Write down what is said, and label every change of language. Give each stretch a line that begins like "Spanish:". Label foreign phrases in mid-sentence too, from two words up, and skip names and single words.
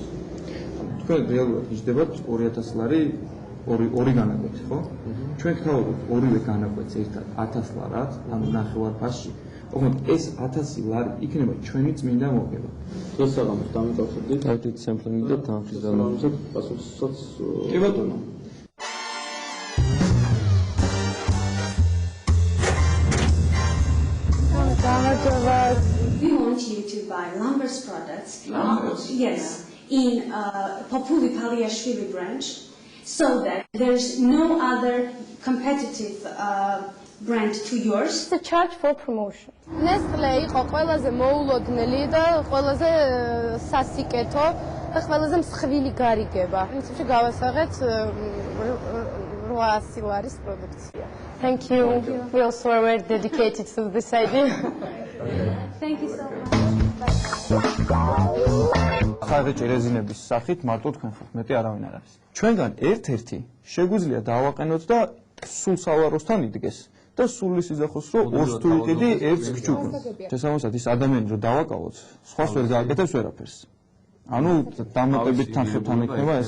Georgian: თქვენ რეალურად გიждდებათ 2000 ლარი ორი განაკვეთი, ხო? ჩვენ გთავაზობთ ორივე განაკვეთს ერთად 1000 ლარად, ანუ ნახევარფასში. ოღონდ ეს 1000 ლარი იქნება ჩვენი წმინდა მოგება. დღეს საღამოს დამიკავშირდით IT სემპლინგი და თანხის დანაყოფისად პასუხსაც კი ბატონო.
English: We want you to buy Lambers products. Yes, in Populi Paliashvili branch, so that there's no other competitive brand to yours. The charge for promotion.
Georgian: Nestle იყო ყველაზე მოულოდნელი და ყველაზე სასიკეთო და ყველაზე მსხვილი გარიგება. პრინციპში გავასაღეთ 800 ლარის პროდუქცია.
English: Thank you. We also are very dedicated to this idea. Thank you so much.
Georgian: ხარჯი რეზინების სახით მარტო თქვენ ხართ, მეტი არავინ არ არის. ჩვენგან ერთ-ერთი შეგვიძლია დავაყენოთ და სულ სავაროსთან იდგეს. და სულ ის იზახოს, რომ ორს თუ იყიდი, ერთს გჩუქნ. შესაბამისად, ის ადამიანი რომ დავაკავოთ, სხვას ვერ გააკეთებს ვერაფერს. ანუ დამატებით თანხებთან იქნება ეს.